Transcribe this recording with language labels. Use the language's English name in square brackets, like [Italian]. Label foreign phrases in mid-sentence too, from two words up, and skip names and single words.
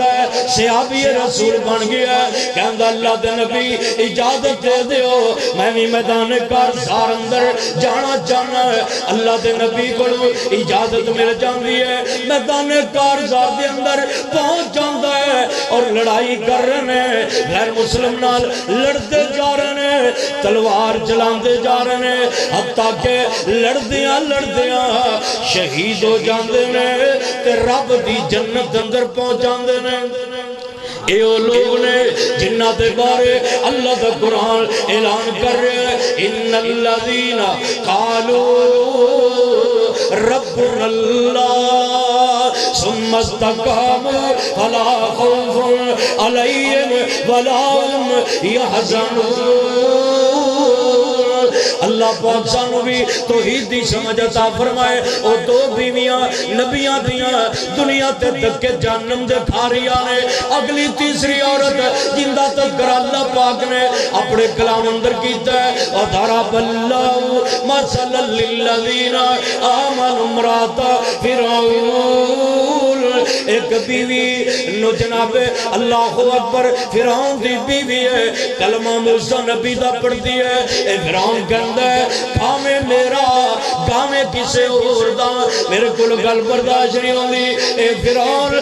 [Punjabi] ہے صحابی رسول بن گیا کہندہ اللہ دے نبی اجازت دے دیو میں بھی میدان کارزار اندر جانا چاہنا ہے اللہ دے نبی کو اجازت مل جاندی ہے میدان کارزار دے اندر پہنچ جاندہ ہے اور لڑائی کر رہے ہیں غیر مسلم نال لڑتے جا رہے ہیں تلوار چلاندے جا رہے ہیں حتیٰ کہ لڑدیاں شہید ہو جاندے نے تے رب دی جنت اندر پہنچ جاندے نے اے او لوگ نے جنہ دے بارے اللہ دا قرآن اعلان کر رہے ہیں [Arabic] ان الذین قالوا ربنا اللہ ثم استقاموا فلا خوف علیہم ولا هم [Punjabi] يحزنون اللہ پاک سانو بھی توحید دی سمجھ عطا فرمائے او دو بیویاں نبیاں دیاں دنیا تے دکے جہنم دے کھاریاں نے اگلی تیسری عورت جندہ تذکر اللہ پاک نے اپنے کلام اندر کیتا ہے [Arabic] وَضَرَبَ اللَّهُ مَثَلًا لِلَّذِينَ آمَنُوا امْرَأَتَ فِرْعَوْنَ [Punjabi] ایک بیوی نو جناب اللہ اکبر فرعون دی بیوی ہے کلمہ موسیٰ نبی دا پڑھ دی ہے اے فرعون کہندہ ہے کھامے میرا کھامے کسے اور دا میرے کل گل برداشت نہیں ہوندی اے فرعون